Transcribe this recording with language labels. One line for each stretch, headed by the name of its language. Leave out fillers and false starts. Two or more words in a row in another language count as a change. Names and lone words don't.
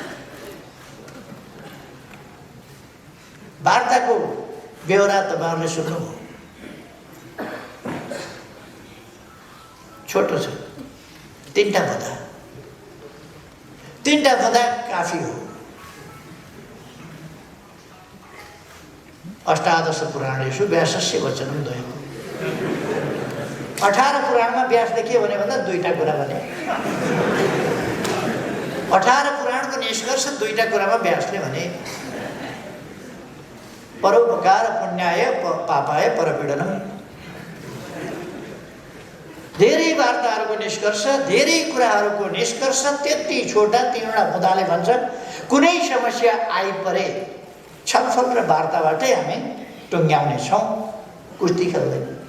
Nepali: वार्ताको बेहोरा तपाईँहरूले सुन्नुभयो, छोटो छ, 3टा भदा। 3टा भदा काफी हो।
Sanskrit: अष्टादश पुराणेषु व्यासस्य वचनं द्वयम्।
Nepali: 18 पुराणमा व्यासले के भने भन्दा 2टा कुरा भने। 18 पुराणको निष्कर्ष 2टा कुरामा व्यासले भने।
Sanskrit: परोपकार पुण्याय पापाय परपीडनम।
Nepali: धेरै वार्ताहरूको निष्कर्ष, धेरै कुराहरूको निष्कर्ष त्यति छोटा 3वटा बुँदाले भन्छन्। कुनै समस्या आइपरे छलफल र वार्ताबाटै हामी टुङ्ग्याउने छौँ, कुस्ती खेल्दैन।